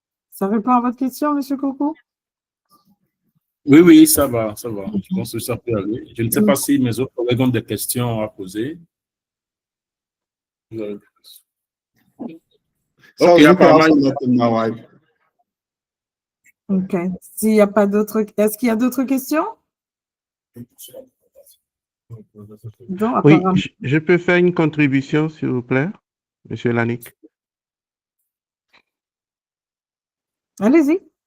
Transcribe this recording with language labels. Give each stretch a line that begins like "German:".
French: Ça répond à votre question, M. Coco? Oui, ça va. Je pense que ça peut aller. Je ne sais pas si mes autres collègues ont des questions à poser.
English: So you can also let them know.
French: OK. S'il n'y a pas d'autres... Est-ce qu'il y a d'autres questions? Non, oui, je peux faire une contribution, s'il vous plaît, M. Lannick. Allez-y.